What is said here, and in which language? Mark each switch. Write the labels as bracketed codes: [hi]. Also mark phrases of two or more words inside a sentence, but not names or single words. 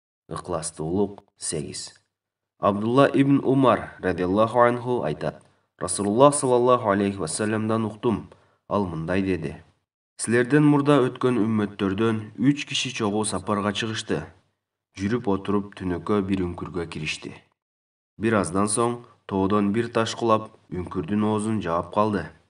[ky] Ықыластуулук 8. Абдулла ибн Умар [ar] رضي الله عنه [ky] айтат: Расулуллах [ar] صلى الله عليه وسلم [ky] уктум. Ал мындай деди: Силерден мурда өткөн үммөттөрдөн 3 киши чогуу сапарга чыгышты. Жүрүп отуруп түнөккө бир үңкүргө киришти. Бир аздан соң тоодон бир таш кулап үңкүрдүн оозун жаап калды.